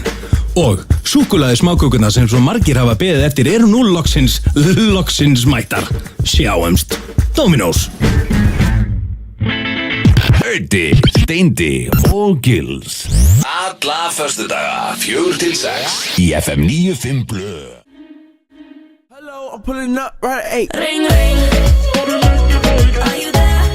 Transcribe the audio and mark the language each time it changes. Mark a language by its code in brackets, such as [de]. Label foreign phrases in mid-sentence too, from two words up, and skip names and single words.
[is] Og súkkulaði smákökurnar sem svo margir hafa beðið eftir eru nú loksins mættar. Sjáumst. Dominos. Öddi, Steindi og Gils. Alla föstudaga, 4 til 6 í FM 95 Blö. [en] Hello, I'm pulling up right at 8. Ring, ring. Are you there?